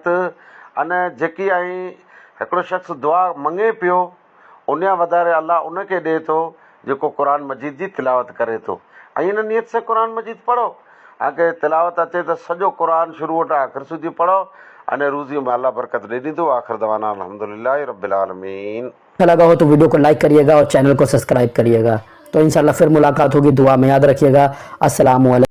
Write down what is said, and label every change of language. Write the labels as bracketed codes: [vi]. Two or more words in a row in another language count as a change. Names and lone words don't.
[sd] अने जेकी आई हिकिड़ो शख़्स दुआ मंगे पियो उन वधारे अलाह उनखे ॾिए थो जेको क़ुरान मजीद जी तिलावत करे थो। ऐं इन नियत से क़ुरान मजीद पढ़ो। अॻे तिलावत अचे त सॼो क़ुरान शुरू वटां आख़िर सुधी पढ़ो, अने रोज़ीअ में अल्लाह बरकत ॾेई ॾींदो। [ar] آخر دعوانا الحمد لله رب العالمين. [hi] अच्छा लगा हो तो वीडियो को लाइक करिएगा और चैनल को सब्सक्राइब करिएगा। तो इंशाल्लाह फिर मुलाकात होगी। दुआ में याद रखिएगा। [ar] السلام عليكم.